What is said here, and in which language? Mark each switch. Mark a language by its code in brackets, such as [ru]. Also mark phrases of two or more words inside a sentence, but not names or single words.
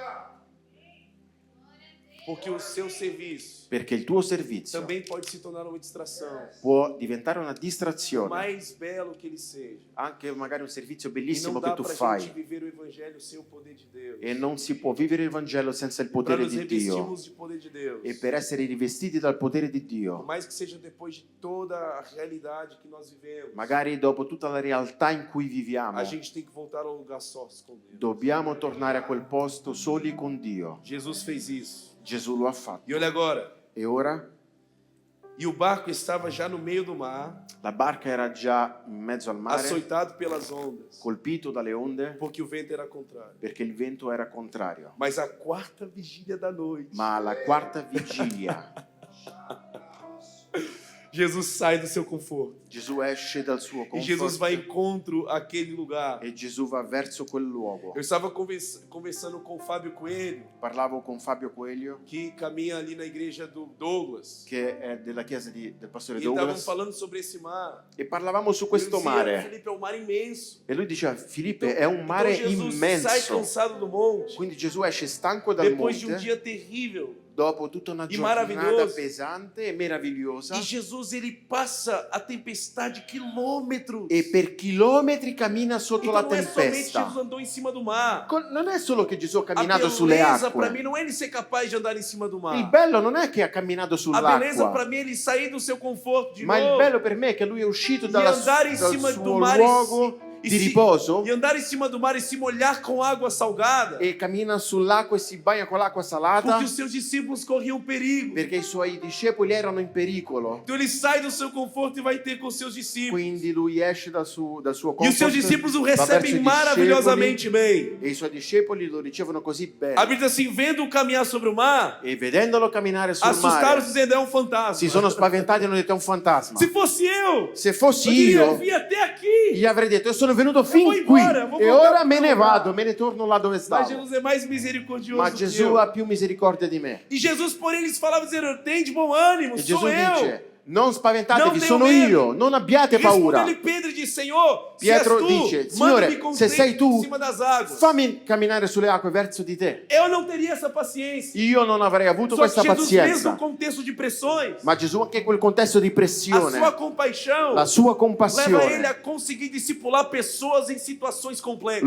[it] sono affari tuoi. [pt] Porque o seu serviço [it] perché il tuo servizio [pt] também pode se tornar uma distração. [it] può diventare una [pt] Por [it] distrazione, [pt] mais belo que ele seja. [it] anche magari un servizio [pt] E [it] bellissimo [pt] não [it] che [pt] dá [it] tu [pt] pra [it] fai, [pt] gente viver o evangelho sem o poder de Deus. [it] e non si può vivere il Vangelo senza il [pt] Para [it] potere [pt] nos [it] di Dio. [pt] revestirmos de poder de Deus. [it] E per essere rivestiti dal potere di [pt] Por [it] Dio, [pt] mais que seja depois de toda a realidade que nós vivemos, [it] magari dopo tutta la realtà in cui viviamo, [pt] a gente tem que voltar ao lugar sós com Deus. [it] dobbiamo tornare a quel posto soli con Dio. [pt] Jesus fez isso. [it] Gesù lo ha fatto. [pt] E olha agora. [it] E ora [pt] E o barco estava já no meio do mar, [it] la barca era già in mezzo al mare, [pt] açoitado pelas ondas, [it] colpito dalle onde, [pt] porque o vento era contrário. [it] perché il vento era contrario. [pt] Mas a quarta vigília da noite, [it] Ma alla quarta vigilia [pt] Jesus sai do seu conforto. [it] Gesù esce dal suo [pt] E Jesus vai [it] comfort [pt] encontro àquele lugar. [it] e Gesù va verso quel luogo. [pt] Eu estava conversando com o Fábio Coelho, [it] Parlavo con Fabio Coelho, [pt] que caminha ali na igreja do Douglas. [it] che è della chiesa del pastore E stavano Douglas, [pt] falando sobre esse mar. [it] e parlavamo su [pt] Eu [it] questo [pt] dizia, [it] mare. [pt] Felipe, é um mar imenso. [it] E lui diceva, Filippe, è un mare [pt] então Jesus sai [it] immenso. [pt] cansado do monte, [it] Quindi Gesù esce stanco dal [pt] depois de um [it] monte, [pt] dia terrível. [it] dopo tutta una [pt] E [it] giornata [pt] maravilhoso. [it] pesante e meravigliosa, [pt] E Jesus, ele passa a tempestade quilômetros. [it] e per chilometri cammina sotto [pt] Então [it] la [pt] não é somente [it] tempesta. [pt] Jesus andou em cima do mar. [it] Non è solo che Gesù ha [pt] A [it] camminato sulle [pt] beleza para mim [it] acque. [pt] não é ele ser capaz de andar em cima do [it] Il [pt] mar. [it] bello non è che ha camminato [pt] A beleza para [it] sull'acqua, [pt] mim é ele sair do seu conforto de [it] ma il [pt] novo. [it] bello per me è che lui è uscito [pt] E [it] dal [pt] andar em cima do [it] suo [pt] mar [it] luogo di riposo [pt] e andar em cima do mar e se molhar com água salgada. [it] e cammina sull'acqua e si bagna con l'acqua salata, [pt] Porque os seus discípulos corriam perigo. [it] perché i suoi discepoli erano in pericolo. [pt] Então ele sai do seu conforto e vai ter com os seus discípulos. [it] Quindi lui esce dal suo [pt] E os [it] comfort, [pt] seus discípulos o [it] va verso [pt] recebem [it] i [pt] maravilhosamente bem. [it] discepoli, e i suoi discepoli lo ricevono così bene. [pt] A Bíblia diz assim, vendo-o caminhar sobre o mar, [it] E vedendolo camminare sul [pt] assustaram-se [it] mare, [pt] dizendo, é um fantasma. [it] si sono spaventati e hanno detto è un fantasma. [pt] Se fosse eu, [it] Se [pt] eu [it] fossi [pt] diria, eu [it] io, [pt] vim até aqui. [it] gli avrei detto io sono venuto [pt] vou [it] fin qui [pt] embora, vou [it] e [pt] voltar [it] ora [pt] pro [it] me ne [pt] lugar. [it] vado, me ne torno là dove [pt] Mas [it] stavo. [pt] Jesus é mais misericordioso [it] Ma [pt] que [it] Gesù [pt] eu. [it] ha più misericordia di me. [pt] E Jesus, porém, lhes falava dizendo, tem de bom ânimo, [it] E [pt] sou [it] Gesù [pt] eu. [it] dice, non spaventatevi, Non sono [pt] tenho [it] io, non abbiate paura. [pt] Respondeu-lhe Pedro e disse, Senhor, [it] Pietro [pt] se és tu, [it] dice, [pt] manda-me [it] Signore, [pt] com [it] se sei [pt] vento [it] tu, [pt] em cima das águas. [it] fammi camminare sulle acque verso di te. [pt] Eu não teria essa paciência. [it] Io non avrei avuto [pt] Só que [it] questa [pt] Jesus, mesmo [it] pazienza. [pt] no contexto de pressões, [it] Ma Gesù anche in quel contesto di [pt] a [it] pressione, [pt] sua compaixão [it] la sua [pt] leva ele [it] compassione [pt] a conseguir discipular pessoas em situações complexas.